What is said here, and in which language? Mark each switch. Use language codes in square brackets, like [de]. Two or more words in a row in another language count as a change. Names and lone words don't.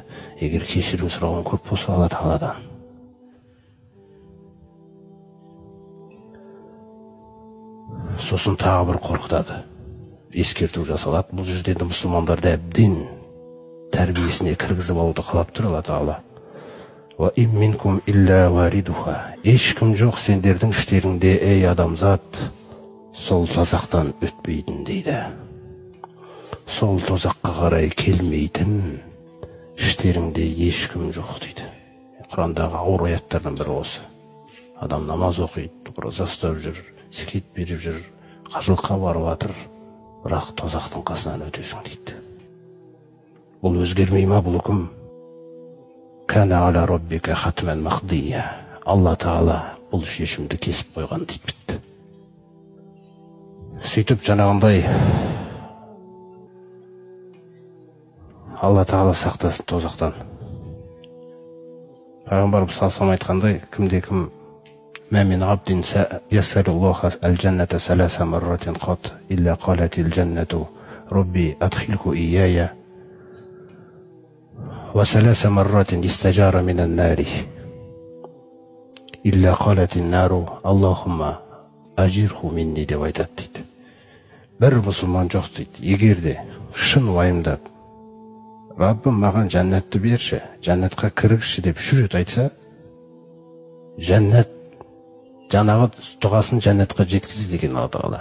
[kk] Егер кешірім сұрауын көп болса Алла Тағаладан. Сосын тағы бір қорқытады. Ескерту жасалады. Бұл жерде мұсылмандарды әбден тәрбиесіне кіргізіп алуды қалап тұр Алла Тағала. [ar] وإن منكم إلا واردها. [kk] Ешкім жоқ сендердің іштеріңде, ей адамзат, сол тозақтан өтпейтін дейді. Сол тозаққа қарай келмейтін іштеріңде ешкім жоқ дейді. Құрандағы ауыр аяттардан бірі осы. Адам намаз оқиды, ораза ұстап жүр, зекет беріп жүр, қажылыққа барып жатыр, бірақ тозақтың қасынан өтесің дейді. Бұл өзгермей ма бұл үкім? [ar] كان على ربك حتما مقضيا. [kk] Алла Тағала бұл шешімді кесіп қойған дейді бітті. Сөйтіп жаңағындай Алла Тағала сақтасын тозақтан. Пайғамбарымыз [ar] صلى الله عليه [kk] айтқандай, кімде кім [ar] "ما من عبد يسأل الله الجنة ثلاث مرات قط إلا قالت الجنة رب أدخله إياي وثلاث مرات استجار من النار إلا قالت النار اللهم أجره مني" [kk] деп айтады дейді. Бір мұсылман жоқ дейді. Егер де шын уайымдап, "Раббым маған жәннатты берші, жәннатқа кіргізші" деп үш рет айтса, жәннат жаңағы дұғасын жәннатқа жеткізеді екен Алла Тағала.